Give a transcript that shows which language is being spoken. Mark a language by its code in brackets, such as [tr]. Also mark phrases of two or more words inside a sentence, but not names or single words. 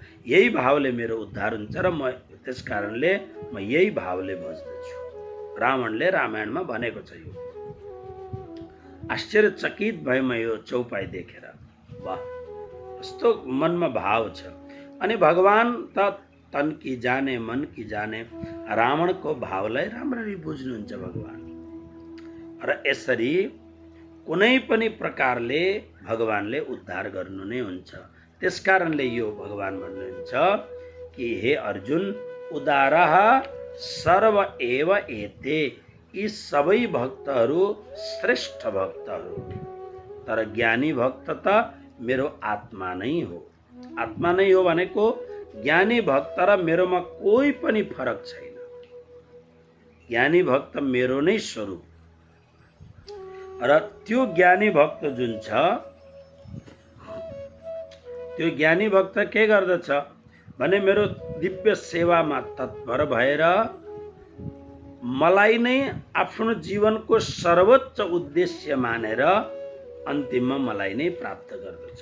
[ne] यही भावले मेरो उद्धार हुन्छ र म त्यस कारणले म यही भावले भज्दछु। रावणले रामायणमा भनेको छ यो। आश्चर्यचकित भए म यो चौपाई देखेर। वाह, कस्तो मनमा भाव छ। अनि भगवान त [hi] तन की जाने मन की जाने, [ne] रावणको भावलाई राम्ररी बुझ्नुहुन्छ भगवान। र यसरी कुनै पनि प्रकारले भगवानले उद्धार गर्नु नै हुन्छ। त्यसकारणले यो भगवान भन्नुहुन्छ कि हे अर्जुन, [sa] उदारः सर्व एव एते, [ne] यी सबै भक्तहरू श्रेष्ठ भक्तहरू। तर ज्ञानी भक्त त मेरो आत्मा नै हो। आत्मा नै हो भनेको ज्ञानी भक्त र मेरोमा कोही पनि फरक छैन। ज्ञानी भक्त मेरो नै स्वरूप। र त्यो ज्ञानी भक्त जुन छ, त्यो ज्ञानी भक्त के गर्दछ भने मेरो दिव्य सेवामा तत्पर भएर मलाई नै आफ्नो जीवनको सर्वोच्च उद्देश्य मानेर अन्तिममा मलाई नै प्राप्त गर्दछ।